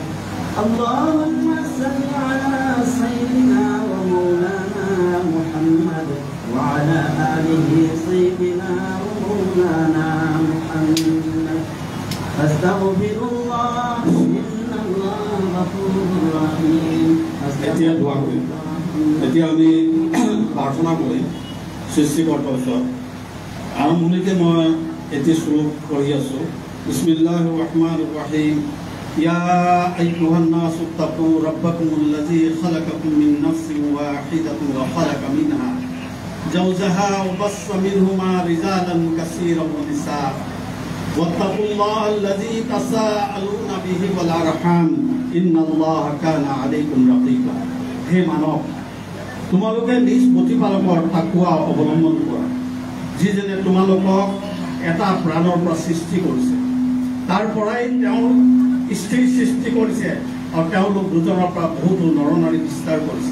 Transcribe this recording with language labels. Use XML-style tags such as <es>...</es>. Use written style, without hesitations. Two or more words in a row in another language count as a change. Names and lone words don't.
<ar>اللهم صل على سيدنا ومولانا محمد وعلى آله سيدنا ومولانا محمد. أستغفر الله إن الله غفور رحيم.</ar> <as>এতিয়া আমি প্ৰাৰ্থনা কৰি সৃষ্টিকৰ্তাৰ ওচৰত আৰম্ভণিতে মই এটি শ্লোক পঢ়ি আছোঁ।</as> <ar>بسم الله الرحمن الرحيم. يا أيها الناس اتقوا ربكم الذي خلقكم من نفس واحدة وخلق منها زوجها وبث منهما رجالا كثيرا ونساء واتقوا الله الذي تساءلون به والأرحام إن الله كان عليكم رقيبا.</ar> <as>হে মানৱ, তোমালোকে নিজ প্ৰতিপালকৰ তাকুৱা অৱলম্বন কৰা, যিজনে তোমালোকক এটা প্ৰাণৰ পৰা সৃষ্টি কৰিছে, তাৰ পৰাই তেওঁৰ স্থিৰ সৃষ্টি কৰিছে আৰু তেওঁলোক দুজনৰ পৰা বহুতো নৰনাৰী বিস্তাৰ কৰিছে।</as>